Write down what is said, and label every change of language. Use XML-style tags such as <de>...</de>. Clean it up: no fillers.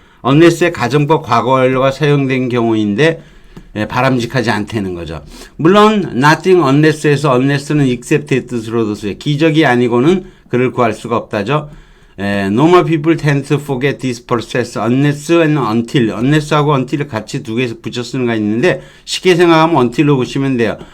<ko>unless의 가정법 과거 완료가 사용된 경우인데 바람직하지 않다는 거죠. 물론 nothing unless에서 unless는 except의 뜻으로도 써요. 기적이 아니고는 그를 구할 수가 없다죠.</ko> <en>Normal people tend to forget this process unless and until.</en> <ko>unless하고 until을 같이 두 개에서 붙여 쓰는 거 있는데 쉽게 생각하면 until로 보시면 돼요.</ko>